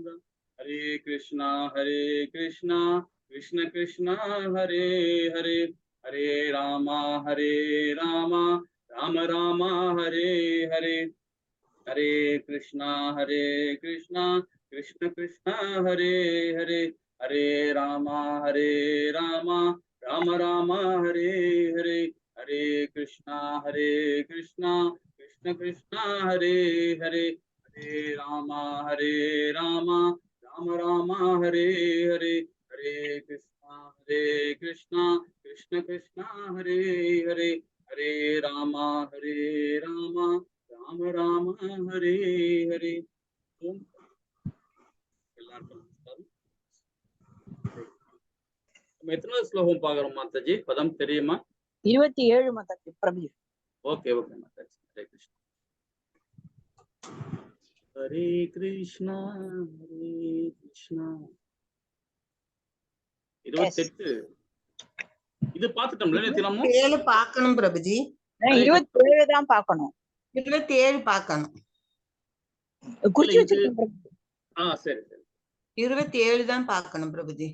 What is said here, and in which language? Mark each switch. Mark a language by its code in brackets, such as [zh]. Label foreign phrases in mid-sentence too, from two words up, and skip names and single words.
[sa] हरे कृष्णा कृष्ण कृष्णा हरे हरे हरे राम राम राम हरे हरे हरे कृष्णा कृष्ण कृष्णा हरे हरे हरे राम राम राम हरे हरे हरे कृष्णा कृष्ण कृष्णा हरे हरे हरे राम राम राम हरे हरे हरे कृष्णा कृष्ण कृष्णा हरे हरे हरे राम राम राम हरे हरे। [ta] நம்ம எத்தனை ஸ்லோகம் பாக்குறோம் மாதாஜி? பதம் தெரியுமா? 27 மாதாஜி பிரபு. [en] okay okay [ta] மாதாஜி. [sa] हरे कृष्णा. हरे कृष्णा [ta] 28 இது பாத்துட்டோம்ல நேத்திலமோ? 27 பார்க்கணும் பிரபுஜி. 27 தான் பார்க்கணும். 27 பார்க்கணும். குறிச்சு வச்சிருக்கேன் பிரபு. சரி சரி. 27 தான் பார்க்கணும் பிரபுஜி.